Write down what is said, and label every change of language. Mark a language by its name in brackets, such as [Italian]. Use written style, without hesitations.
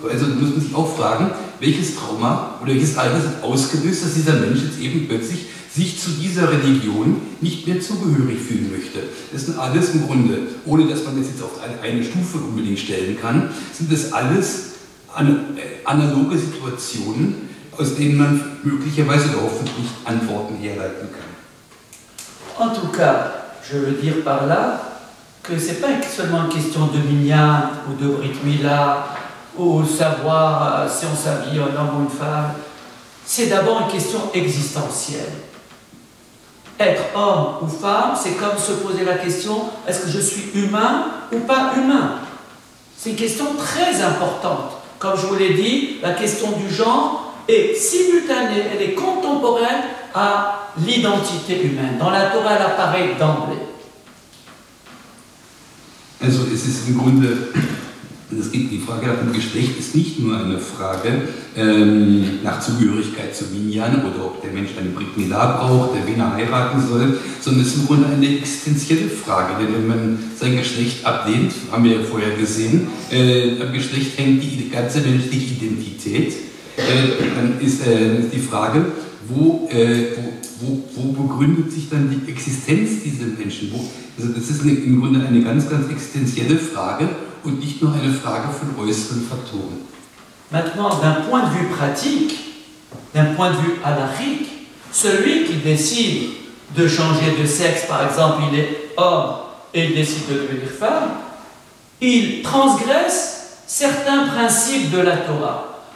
[German] Also muss man sich auch fragen, welches Trauma oder welches Ereignis hat ausgelöst, dass dieser Mensch jetzt eben plötzlich sich zu dieser Religion nicht mehr zugehörig fühlen möchte. Das sind alles im Grunde, ohne dass man das jetzt auf eine Stufe unbedingt stellen kann, sind das alles analoge Situationen, aus denen man möglicherweise oder hoffentlich Antworten herleiten kann. [French] En tout cas, je veux dire par là que ce n'est pas seulement une question de minyan ou de Brit Mila ou savoir si on s'habille un homme ou une femme. C'est d'abord une question existentielle. Être homme ou femme, c'est comme se poser la question, est-ce que je suis humain ou pas humain? C'est une question très importante. Comme je vous l'ai dit, la question du genre est simultanée, elle est contemporaine à l'identité humaine. Dans la Torah, elle apparaît d'emblée. [German] Also es ist im Grunde Die Frage nach dem Geschlecht ist nicht nur eine Frage nach Zugehörigkeit zu Minyan oder ob der Mensch eine Brit Milá braucht, wen er heiraten soll, sondern es ist im Grunde eine existenzielle Frage. Denn wenn man sein Geschlecht ablehnt, haben wir ja vorher gesehen, am Geschlecht hängt die ganze menschliche Identität. Dann ist die Frage, wo begründet sich dann die Existenz dieser Menschen? Also das ist im Grunde eine ganz, ganz existenzielle Frage und nicht nur eine Frage von äußeren Faktoren. [French] Maintenant, d'un point de vue pratique, d'un point de vue halachique, celui qui décide de changer de sexe, par exemple, il est homme et il décide de devenir femme, il transgresse certains principes de la Torah.